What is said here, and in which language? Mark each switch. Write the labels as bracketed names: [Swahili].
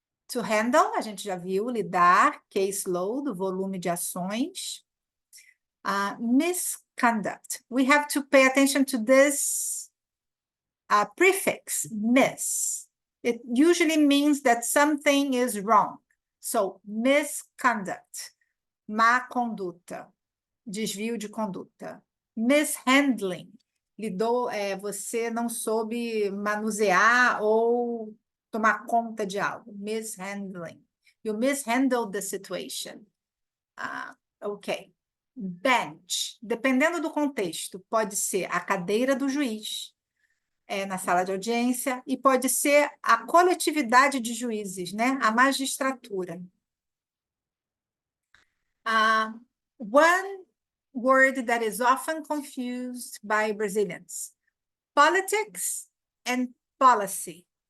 [Portuguese] To handle, a gente já viu, lidar, caseload, volume de ações. [English] Misconduct. We have to pay attention to this prefix, mis. It usually means that something is wrong. [Portuguese] So, misconduct, má conduta, desvio de conduta. Mishandling, você não soube manusear ou tomar conta de algo. [English] Mishandling. You mishandled the situation. Ok. [Portuguese] Bench, dependendo do contexto, pode ser a cadeira do juiz, na sala de audiência, e pode ser a coletividade de juízes, né? A magistratura. [English] One word that is often confused by Brazilians: politics and policy.